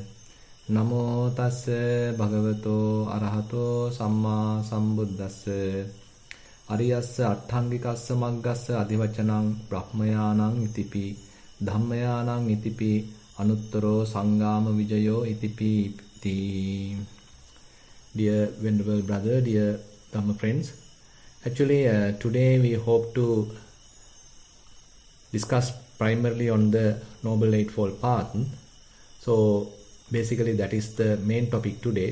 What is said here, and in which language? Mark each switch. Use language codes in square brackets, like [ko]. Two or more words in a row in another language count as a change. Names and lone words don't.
[pi] Namo tassa bhagavato arahato samma sambuddhassa. Ariyassa atthangikassa maggassa adhivacanang brahmayanang itipi dhammayanang itipi anuttaro sangama vijayo itipi iti. [en] Dear venerable brother, dear Dhamma friends, actually today we hope to discuss primarily on the Noble Eightfold Path. So basically that is the main topic today.